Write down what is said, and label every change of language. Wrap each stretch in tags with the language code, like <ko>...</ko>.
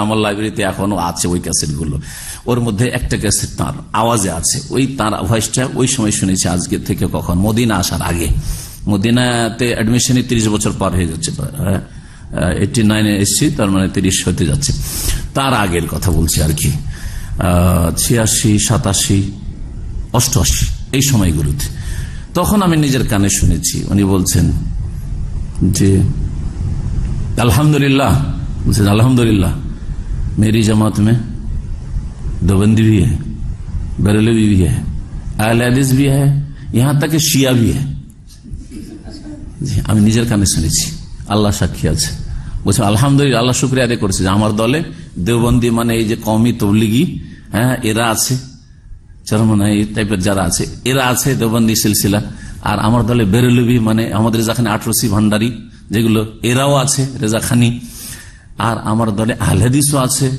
<bn>আমার লাইব্রেরিতে এখনো আছে ওই ক্যাসেটগুলো, ওর মধ্যে একটা ক্যাসেট তাঁর আওয়াজে আছে, ওই তাঁর ভয়েসটা ওই সময় শুনেছি, আজকে থেকে কখন মদিনা আসার আগে। মদিনাতে অ্যাডমিশনে 30 বছর পার হয়ে যাচ্ছে, 89 এসছি, তার মানে 30 হতে যাচ্ছে, তার আগের কথা বলছি আর কি, 86, 87, 88 এই সময়গুলোতে। তখন আমি নিজের কানে শুনেছি, উনি বলছেন যে</bn> <hi>अल्हम्दुलिल्लाह, बल्कि अल्हम्दुलिल्लाह मेरी जमात में देवबंदी भी है, बरेलवी भी है, अहले हदीस भी है, यहाँ तक कि शिया भी है।</hi> <bn>আমি নিজের কানে শুনেছি, আল্লাহ সাক্ষী আছে। বলছে আলহামদুলিল্লাহ, আল্লাহ শুকরিয়া আদায় করেছে যে আমার দলে দেওবন্দি মানে এই যে কওমি তবলিগি, হ্যাঁ এরা আছে, চরমনা এই টাইপের যারা আছে এরা আছে দেওবন্দি সিলসিলা, আর আমার দলে বেরেলভি মানে আমাদের যেখানে 18 ভান্ডারি যেগুলো এরাও আছে, রেজাখানি, আর আমার দলে আহলে হাদিসও আছে।</bn>